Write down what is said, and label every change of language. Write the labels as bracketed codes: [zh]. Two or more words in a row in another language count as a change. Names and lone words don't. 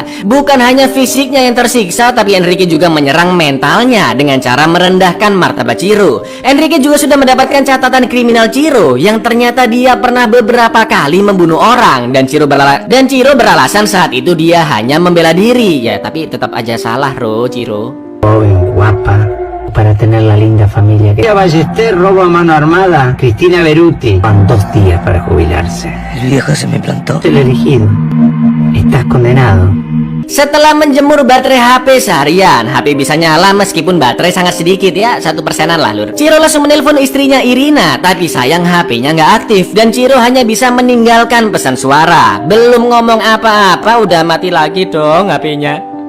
[id] Bukan hanya fisiknya yang tersiksa, tapi Enrique juga menyerang mentalnya dengan cara merendahkan martabat Ciro. Enrique juga sudah mendapatkan catatan kriminal Ciro yang ternyata dia pernah beberapa kali membunuh orang, dan Ciro beralasan saat itu dia hanya membela diri. Ya tapi tetap aja salah Ciro. [es] Joven, guapa, para tener la linda familia. Ballester, robo a mano armada. Cristina Beruti. Van 2 días para jubilarse. El viejo se me plantó. El elegido. Estás condenado. [id] Setelah menjemur baterai HP seharian, HP bisa nyala meskipun baterai sangat sedikit ya, 1% lah lur. Ciro langsung menelpon istrinya Irina, tapi sayang HP-nya nggak aktif dan Ciro hanya bisa meninggalkan pesan suara. Belum ngomong apa-apa udah mati lagi dong HP-nya.